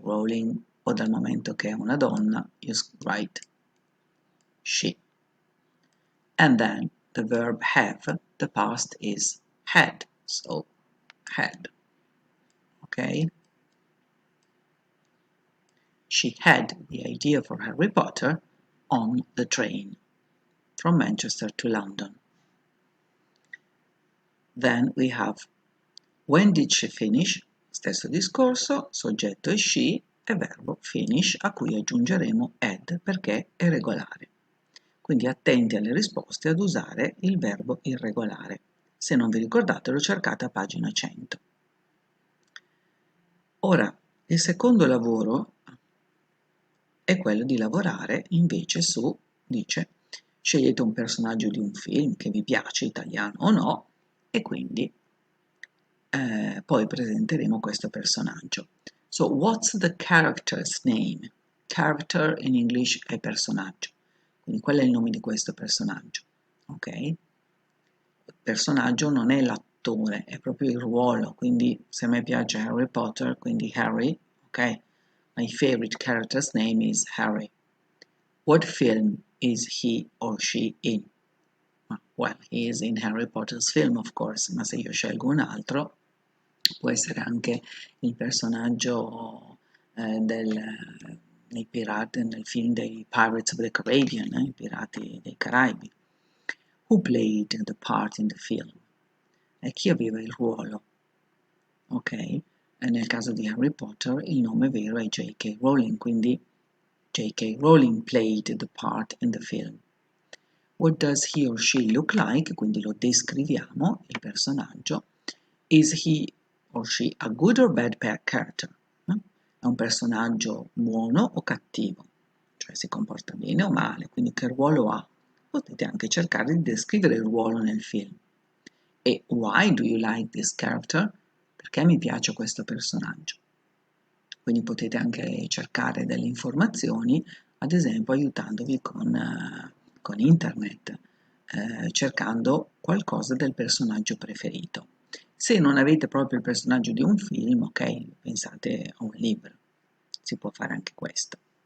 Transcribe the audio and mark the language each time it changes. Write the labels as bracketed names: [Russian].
[Italian] Rowling o dal momento che è una donna, [English] you write she. And then the verb have, the past is had, so had. Okay? She had the idea for Harry Potter on the train from Manchester to London. Then we have when did she finish? [Italian] Stesso discorso, soggetto è she e verbo finish a cui aggiungeremo ed perché è regolare. Quindi attenti alle risposte ad usare il verbo irregolare. Se non vi ricordate lo cercate a pagina 100. Ora, il secondo lavoro è quello di lavorare invece su, dice, scegliete un personaggio di un film che vi piace, italiano o no, e quindi poi presenteremo questo personaggio. [English] So, what's the character's name? Character in English [Italian] è personaggio. Quindi qual è il nome di questo personaggio? Ok? Il personaggio non è l'attore, è proprio il ruolo. Quindi se a me piace Harry Potter, quindi Harry, ok? [English] My favorite character's name is Harry. What film is he or she in? Well, he is in Harry Potter's film, of course, [Italian] ma se io scelgo un altro, può essere anche il personaggio nei pirati, nel film dei Pirates of the Caribbean, i pirati dei Caraibi. [English] Who played the part in the film? [Italian] E chi aveva il ruolo? Ok? E nel caso di Harry Potter il nome vero è J.K. Rowling, quindi J.K. [English] Rowling played the part in the film. What does he or she look like? [Italian] Quindi lo descriviamo, il personaggio. [English] Is he or she a good or bad character? [Italian] È un personaggio buono o cattivo? Cioè si comporta bene o male, quindi che ruolo ha? Potete anche cercare di descrivere il ruolo nel film. [English] E why do you like this character? [Italian] Perché mi piace questo personaggio? Quindi potete anche cercare delle informazioni, ad esempio aiutandovi con internet, cercando qualcosa del personaggio preferito. Se non avete proprio il personaggio di un film, ok, pensate a un libro, si può fare anche questo.